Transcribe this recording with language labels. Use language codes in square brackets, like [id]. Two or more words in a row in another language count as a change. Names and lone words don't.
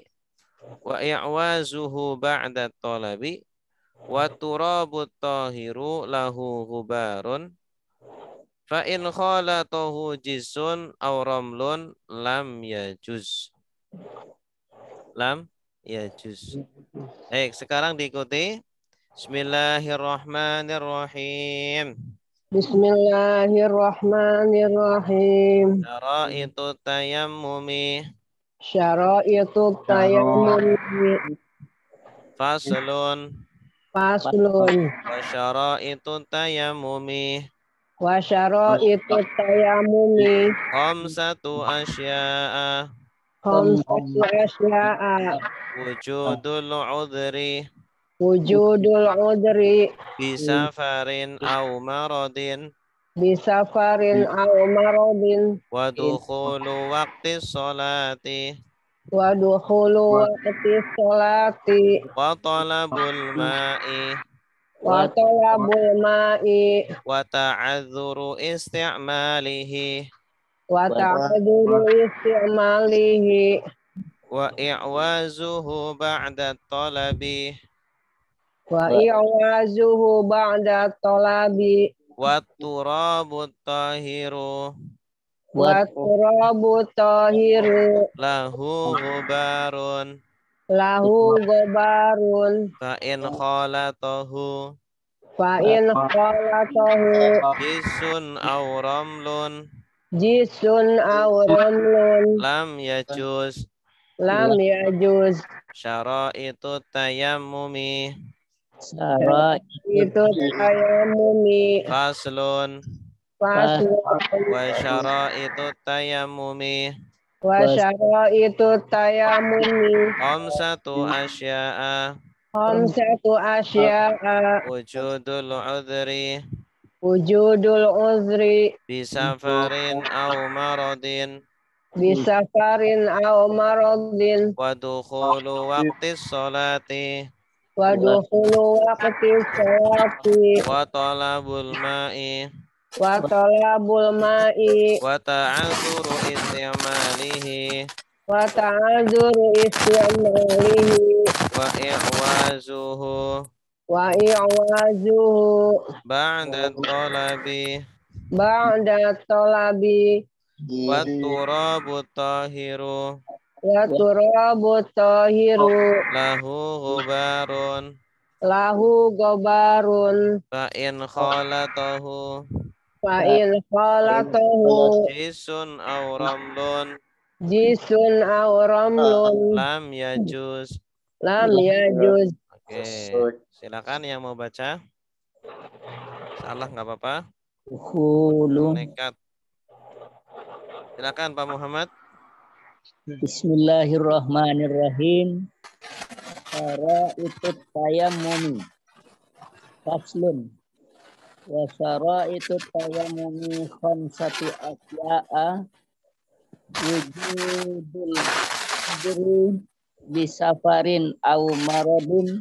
[ar] وإعوازه بعد الطلب. والتراب الطاهر له غبار. فإن خالطه جص أو رمل لم يجز. لم يجز. [id] Baik, sekarang diikuti. [ar] Bismillahirrahmanirrahim. Bismillahirrahmanirrahim. شرائط التيمم. شرائط التيمم. Faslun. Faslun. وشرائط التيمم. وشرائط التيمم. خمسة أشياء. خمسة أشياء. وجود العذر. وجود العذر. بسفر أو مرض. بسفر أو مرض. ودخول وقت الصلاة. ودخول وقت الصلاة. وطلب الماء. وطلب الماء. وتعذر استعماله. وتعذر استعماله. وإعوازه بعد الطلب. وإعوازه بعد الطلب. والتراب الطاهر. والتراب الطاهر. له غبار. له غبار. فإن خالطه. فإن خالطه. جص أو رمل. جص أو رمل. لم يجز. لم يجز. شرائط التيمم. Itu tayamumi. Faslun. Faslun. وشرائط التيمم. وشرائط التيمم. خمسة أشياء. خمسة أشياء. وجود العذر. وجود العذر. بسفر أو مرض. بسفر أو مرض. ودخول وقت الصلاة. ودخول وقت الصلاة. وطلب الماء. وطلب الماء. وتعذر استعماله. وتعذر استعماله. وإعوازه. وإعوازه. بعد الطلب. بعد الطلب. والتراب الطاهر. والتراب الطاهر. له غبار. له غبار. فإن خالطه. فإن خالطه. جص أو رمل. جص أو رمل. لم يجز. لم يجز. [id] Oke, silakan yang mau baca. Salah nggak apa-apa. Nekat. Silakan Pak Muhammad. [ar] Bismillahirrahmanirrahim. شرائط التيمم. Faslun. وشرائط التيمم خمسة أشياء. وجود العذر بسفر أو مرض.